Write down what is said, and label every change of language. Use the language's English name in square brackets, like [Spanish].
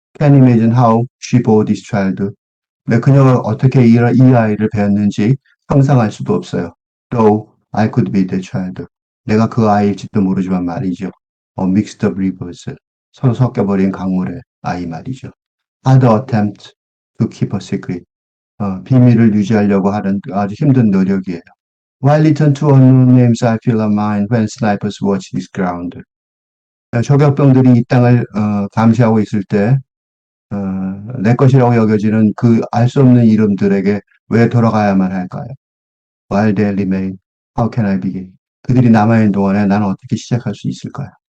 [English] Can you imagine how she bore this child? [Korean] 그녀가 어떻게 이 아이를 배웠는지 상상할 수도 없어요. [English] Though I could be the child. [Korean] 내가 그 아이일지도 모르지만 말이죠. [English] Mixed up rivers. [Korean] 서로 섞여버린 강물의 아이 말이죠. [English] Hard attempt to keep a secret. [Korean] 비밀을 유지하려고 하는 아주 힘든 노력이에요. [English] While written to unknown names, I feel a mind when snipers watch this ground. [Korean] 저격병들이 이 땅을 감시하고 있을 때 내 것이라고 여겨지는 그 알 수 없는 이름들에게 왜 돌아가야만 할까요? [English] While they remain, how can I begin? [Korean] 그들이 남아있는 동안에 나는 어떻게 시작할 수 있을까요?